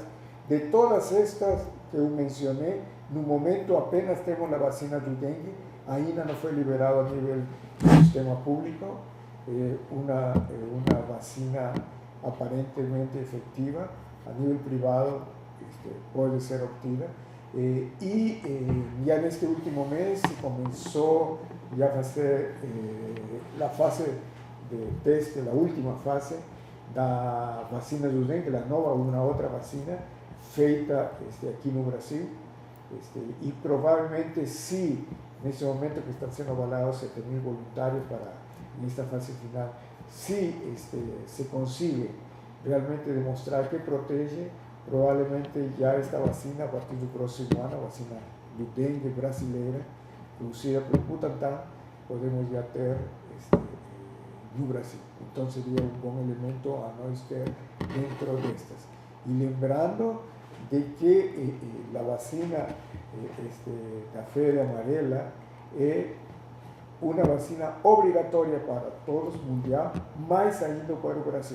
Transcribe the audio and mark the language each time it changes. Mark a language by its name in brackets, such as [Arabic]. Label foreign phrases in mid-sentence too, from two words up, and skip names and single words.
[Spanish] De todas estas que mencioné, en un momento apenas tenemos la vacina del dengue, ainda no fue liberado a nivel del sistema público, una vacina aparentemente efectiva. A nivel privado puede ser obtenida. Ya en este último mes se comenzó ya a hacer la fase de teste, la última fase da [Portuguese] vacina do dengue, [Spanish] la nova, una otra vacina feita aquí en Brasil, y probablemente sí, en este momento que están siendo avalados 7.000 voluntarios para en esta fase final, si se consigue realmente demostrar que protege, probablemente ya esta vacina a partir del próximo año, [Portuguese] vacina do dengue brasileira, [Spanish] producida por Butantan, podemos ya tener no Brasil. Entonces sería un buen elemento a no estar dentro de estas. Y lembrando de que la vacina la fiebre amarela es una vacina obligatoria para todos mundial, más ainda para el Brasil.